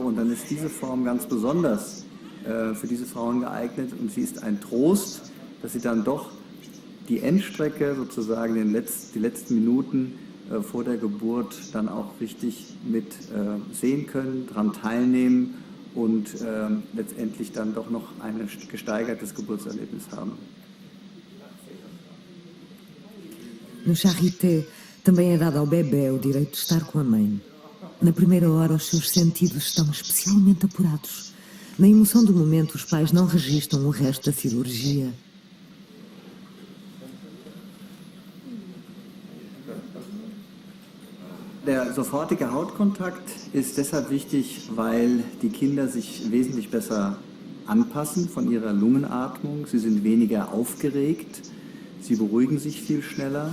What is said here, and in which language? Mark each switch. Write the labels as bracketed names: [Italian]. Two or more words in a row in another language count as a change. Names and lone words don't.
[German] Und dann ist diese Form ganz besonders für diese Frauen geeignet und sie ist ein Trost, dass sie dann doch die Endstrecke, sozusagen die letzten Minuten vor der Geburt dann auch richtig mit sehen können, daran teilnehmen und letztendlich dann doch noch ein gesteigertes Geburtserlebnis haben. [Portuguese] No Charité, também é dado ao bebê o direito de estar com a mãe. Na primeira hora, os seus sentidos estão especialmente apurados. Na emoção do momento, os pais não registram o resto da cirurgia. [German] Der sofortige Hautkontakt ist deshalb wichtig, weil die Kinder sich wesentlich besser anpassen von ihrer Lungenatmung. Sie sind weniger aufgeregt, sie beruhigen sich viel schneller.